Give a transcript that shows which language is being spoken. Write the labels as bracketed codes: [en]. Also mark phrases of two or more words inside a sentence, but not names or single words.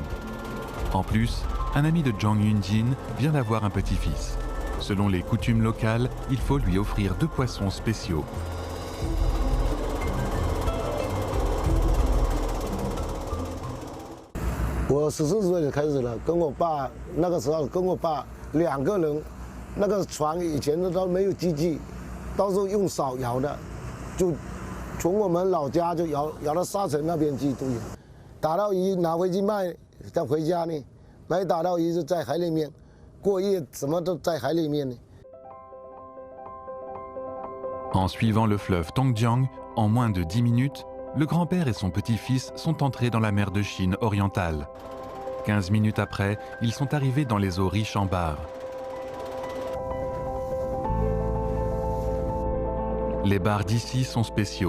[fr] En plus, un ami de Zhang Yunjin vient d'avoir un petit-fils. Selon les coutumes locales, il faut lui offrir 2 poissons spéciaux. [zh] Je 14 岁就开始了，跟我爸那个时候跟我爸2个人，那个船以前都没有机器，都是用手摇的，就从我们老家就摇到沙城那边去都有，打到鱼拿回去卖，再回家呢，没打到鱼就在海里面过夜，什么都在海里面呢。 [fr] En suivant le fleuve Tongjiang, en moins de 10 minutes, le grand-père et son petit-fils sont entrés dans la mer de Chine orientale. 15 minutes après, ils sont arrivés dans les eaux riches en bars. Les bars d'ici sont spéciaux.